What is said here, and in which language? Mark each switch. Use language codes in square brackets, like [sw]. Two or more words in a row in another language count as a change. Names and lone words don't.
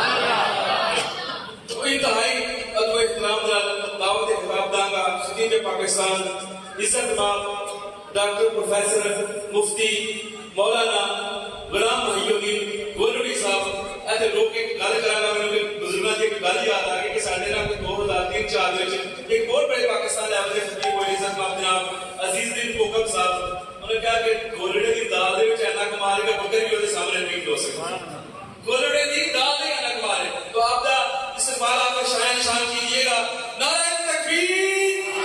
[pa] تو انتہائی ادب و احترام دعوت خطاب داں گا خطیب پاکستان عزت مآب ڈاکٹر پروفیسر مفتی مولانا غلام محی الدین گولوڑی صاحب ایسے لوگ ایک گل کرانا میں بزرگاں دی گل یاد آ گئی کہ ساڈے نال 2003-4 وچ ایک بہت بڑے پاکستان لیول دے خطیب ہوئے عزت مآب جناب عزیز الدین کوکب صاحب، انہوں نے کہا کہ گولوڑے دی دال دے وچ اینا کمال ہے کہ بکر بھی ਉਹਦੇ سامنے نہیں کھلو سکتا۔ گولوڑے دی دال دے اینا کمال ہے۔ تو آپ دا استقبال [ur] آپ کا شاہ نشان کیجئے گا، [pa] نعرہ تکبیر۔